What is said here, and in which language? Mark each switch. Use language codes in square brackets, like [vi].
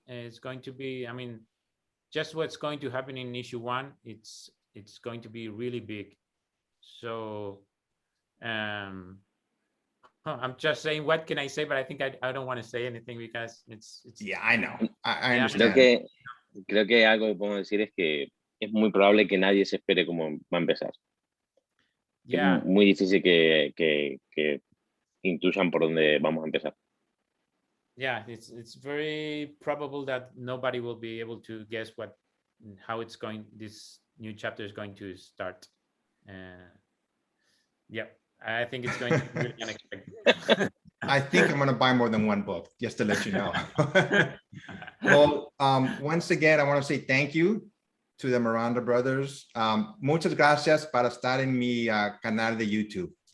[en] It's going to be, I mean, just what's going to happen in issue 1. It's going to be really big. So I'm just saying, what can I say? But I think I don't want to say anything because it's yeah, I know. I understand. [es] Creo que algo que podemos decir es que es muy probable que nadie se espere cómo va a empezar. [en] Yeah. [es] Es muy difícil que intuyan por dónde vamos a empezar. [en] Yeah, it's very probable that nobody will be able to guess how this new chapter is going to start. Yeah, I think it's going to be really unexpected. I think I'm going to buy more than one book, just to let you know. Well, once again, I want to say thank you to the Miranda Brothers. [es] Muchas gracias para estar en mi canal de YouTube.